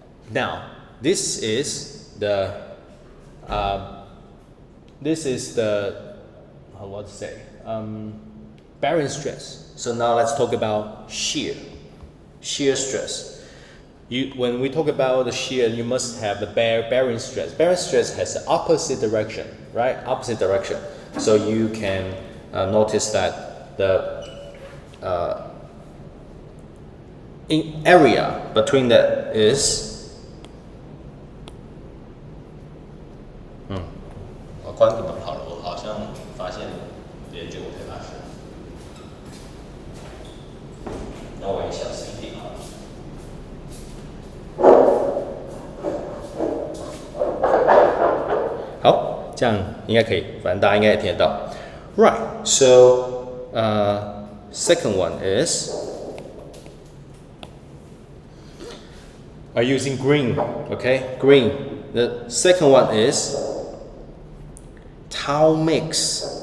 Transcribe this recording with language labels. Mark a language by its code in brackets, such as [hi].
[en] Now this is the what to say, bearing stress. So now let's talk about shear stress. When we talk about the shear, you must have the bearing stress. Bearing stress has the opposite direction, right? Opposite direction. So you can notice that the in area between that is [zh] 我关个门好了，我好像发现别人觉得我太大声，那我也小声一点好了。好，这样应该可以，反正大家应该也听得到。 [en] Right. So, second one is are using green. Okay, green. The second one is tau mix.